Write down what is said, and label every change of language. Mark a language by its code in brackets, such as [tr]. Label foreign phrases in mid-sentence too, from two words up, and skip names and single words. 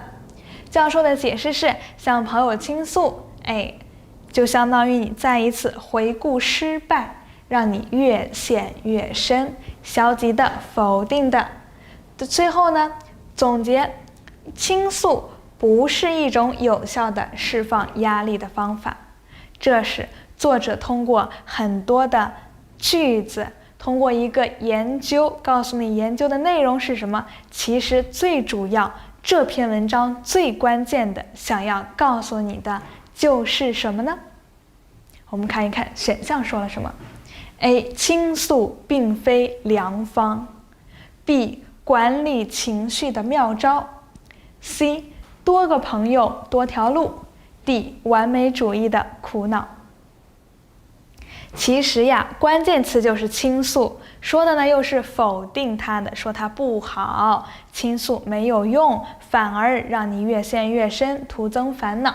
[zh] 教授的解釋是，向朋友傾訴，就相當於你再一次回顧失敗，讓你越陷越深，消極的、否定的。最後呢，總結，傾訴不是一種有效的釋放壓力的方法。這是作者通過很多的句子，通過一個研究，告訴你研究的內容是什麼。其實最主要，這篇文章最關鍵的想要告訴你的就是什麼呢？我們看一看選項說了什麼。A. 傾訴並非良方。 B. 管理情緒的妙招。 C. 多個朋友多條路。 D. 完美主義的苦惱。其實呀，關鍵詞就是傾訴，說的呢又是否定它的，說它不好，傾訴沒有用，反而讓你越陷越深，徒增煩惱。